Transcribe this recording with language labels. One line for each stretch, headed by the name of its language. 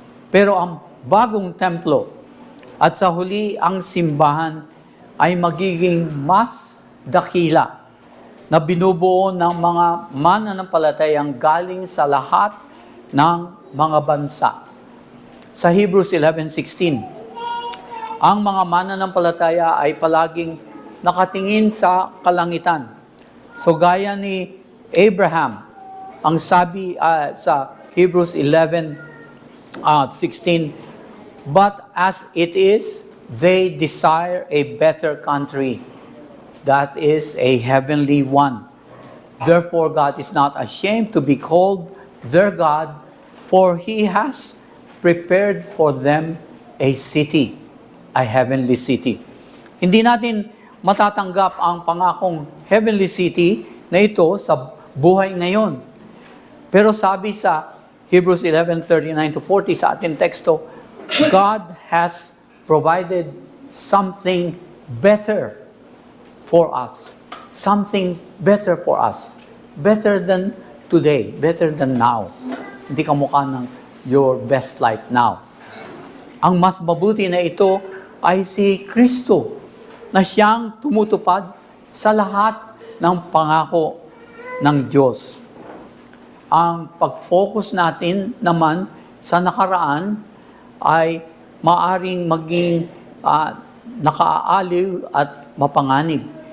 Filipino: Pero ang bagong templo at sa huli ang simbahan ay magiging mas dakila na binubuo ng mga mananampalatayang galing sa lahat ng mga bansa. Sa Hebrews 11:16, ang mga mananampalataya ay palaging nakatingin sa kalangitan. So gaya ni Abraham, ang sabi sa
English: Hebrews 11:16, but as it is, they desire a better country, that is a heavenly one. Therefore, God is not ashamed to be called their God, for He has prepared for them a city, a heavenly city.
Filipino: Hindi natin matatanggap ang pangakong heavenly city na ito sa buhay ngayon. Pero sabi sa Hebrews 11:39-40 sa ating teksto,
English: God has provided something better for us. Something better for us. Better than today. Better than now.
Filipino: Hindi kamukha ng
English: your best life now.
Filipino: Ang mas mabuti na ito ay si Kristo, na siyang tumutupad sa lahat ng pangako ng Diyos. Ang pag-focus natin naman sa nakaraan ay maaring maging nakaaaliw at mapanganib.